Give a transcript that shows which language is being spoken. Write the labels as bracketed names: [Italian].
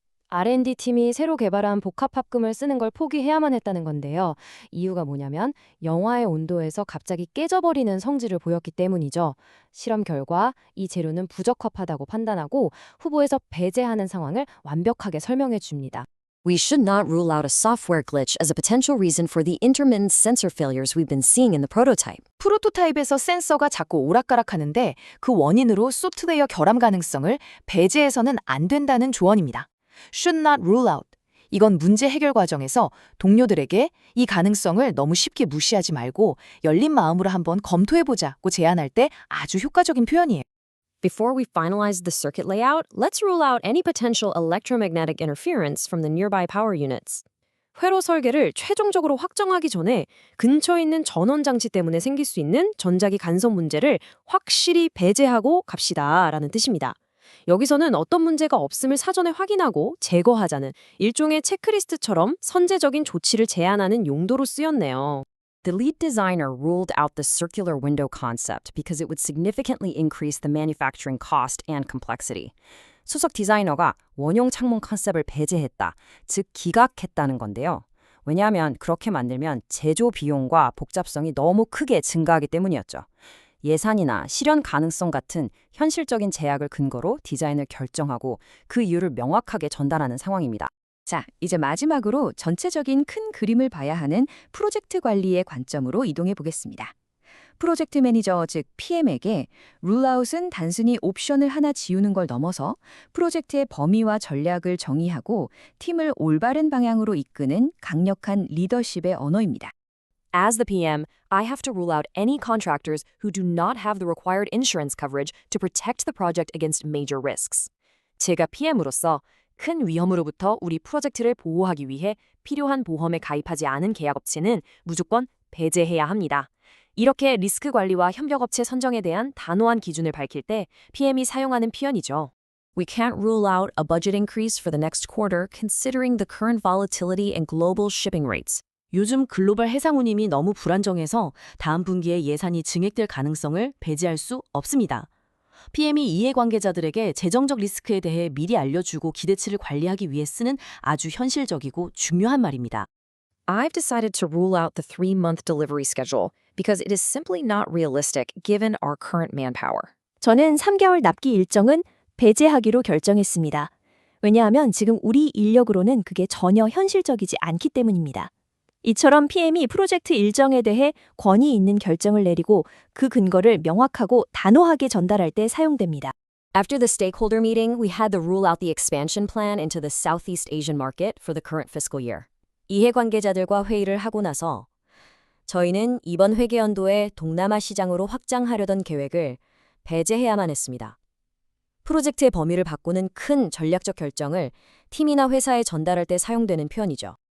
[Korean] R&D 팀이 새로 개발한 복합 합금을 쓰는 걸 포기해야만 했다는 건데요. 이유가 뭐냐면 영하의 온도에서 갑자기 깨져버리는 성질을 보였기 때문이죠. 실험 결과 이 재료는 부적합하다고 판단하고 후보에서 배제하는 상황을 완벽하게 설명해 줍니다. [English] We should not rule out a software glitch as a potential reason for the intermittent sensor failures we've been seeing in the prototype. [Korean] 프로토타입에서 센서가 자꾸 오락가락하는데 그 원인으로 소프트웨어 결함 가능성을 배제해서는 안 된다는 조언입니다. [English] Should not rule out. [Korean] 이건 문제 해결 과정에서 동료들에게 이 가능성을 너무 쉽게 무시하지 말고 열린 마음으로 한번 검토해보자고 제안할 때 아주 효과적인 표현이에요. [English] Before we finalize the circuit layout, let's rule out any potential electromagnetic interference from the nearby power units. [Korean] 회로 설계를 최종적으로 확정하기 전에 근처에 있는 전원 장치 때문에 생길 수 있는 전자기 간섭 문제를 확실히 배제하고 갑시다라는 뜻입니다. 여기서는 어떤 문제가 없음을 사전에 확인하고 제거하자는 일종의 체크리스트처럼 선제적인 조치를 제안하는 용도로 쓰였네요. [English] The lead designer ruled out the circular window concept because it would significantly increase the manufacturing cost and complexity. [Korean] 수석 디자이너가 원형 창문 컨셉을 배제했다, 즉 기각했다는 건데요. 왜냐하면 그렇게 만들면 제조 비용과 복잡성이 너무 크게 증가하기 때문이었죠. 예산이나 실현 가능성 같은 현실적인 제약을 근거로 디자인을 결정하고 그 이유를 명확하게 전달하는 상황입니다. 자, 이제 마지막으로 전체적인 큰 그림을 봐야 하는 프로젝트 관리의 관점으로 이동해 보겠습니다. 프로젝트 매니저, 즉 PM에게 룰아웃은 단순히 옵션을 하나 지우는 걸 넘어서 프로젝트의 범위와 전략을 정의하고 팀을 올바른 방향으로 이끄는 강력한 리더십의 언어입니다. [English] As the PM, I have to rule out any contractors who do not have the required insurance coverage to protect the project against major risks. [Korean] 제가 PM으로서 큰 위험으로부터 우리 프로젝트를 보호하기 위해 필요한 보험에 가입하지 않은 계약업체는 무조건 배제해야 합니다. 이렇게 리스크 관리와 협력업체 선정에 대한 단호한 기준을 밝힐 때 PM이 사용하는 표현이죠. [English] We can't rule out a budget increase for the next quarter considering the current volatility and global shipping rates. [Korean] 요즘 글로벌 해상 운임이 너무 불안정해서 다음 분기에 예산이 증액될 가능성을 배제할 수 없습니다. PM이 이해관계자들에게 재정적 리스크에 대해 미리 알려주고 기대치를 관리하기 위해 쓰는 아주 현실적이고 중요한 말입니다. [English] I've decided to rule out the 3-month delivery schedule because it is simply not realistic given our current manpower. [Korean] 저는 3개월 납기 일정은 배제하기로 결정했습니다. 왜냐하면 지금 우리 인력으로는 그게 전혀 현실적이지 않기 때문입니다. 이처럼 PM이 프로젝트 일정에 대해 권위 있는 결정을 내리고 그 근거를 명확하고 단호하게 전달할 때 사용됩니다. [English] After the stakeholder meeting, we had to rule out the expansion plan into the Southeast Asian market for the current fiscal year. [Korean] 이해관계자들과 회의를 하고 나서 저희는 이번 회계연도에 동남아 시장으로 확장하려던 계획을 배제해야만 했습니다. 프로젝트의 범위를 바꾸는 큰 전략적 결정을 팀이나 회사에 전달할 때 사용되는 표현이죠.